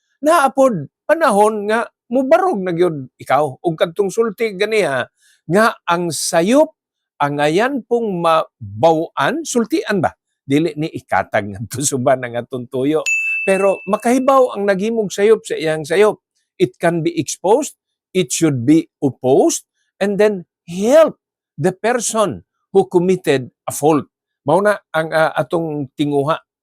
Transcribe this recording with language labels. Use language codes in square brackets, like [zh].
[ceb] Naapod panahon nga mubarog na gyud ikaw ug kadtong sulti ganiha nga ang sayop ang ayan pong mabaw-an, sultian ba? Dili ni ikatag nga tusuban ang atong tuyo. Pero makahibaw ang naghimog sayop sa iyang sayop. [en] It can be exposed, it should be opposed, and then help the person who committed a fault. [ceb] Mao na ang atong tinguha.